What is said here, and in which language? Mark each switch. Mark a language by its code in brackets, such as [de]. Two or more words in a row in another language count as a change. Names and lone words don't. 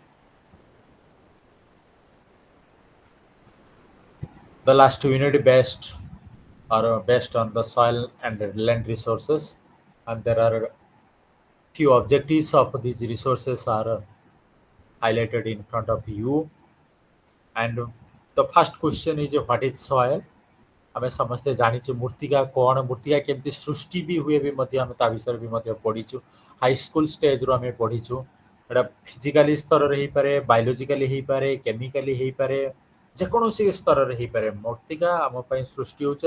[en] The last unit based on the soil and land resources, and there are few objectives of these resources are highlighted in front of you. And the first question is what is soil? [or] ଆମେ ସମସ୍ତେ ଜାଣିଛୁ ମୂର୍ତ୍ତିକା କ'ଣ, ମୂର୍ତ୍ତିକା କେମିତି ସୃଷ୍ଟି ବି ହୁଏ ବି ମଧ୍ୟ ଆମେ ତା ବିଷୟରେ ବି ମଧ୍ୟ ପଢ଼ିଛୁ। [en] high school stageରୁ [or] ଆମେ ପଢ଼ିଛୁ। ଏଇଟା ଫିଜିକାଲି ସ୍ତରରେ ହେଇପାରେ, ବାୟୋଲୋଜିକାଲି ହେଇପାରେ, କେମିକାଲି ହେଇପାରେ, ଯେକୌଣସି ସ୍ତରରେ ହେଇପାରେ। ମୂର୍ତ୍ତିକା ଆମ ପାଇଁ ସୃଷ୍ଟି ହେଉଛି।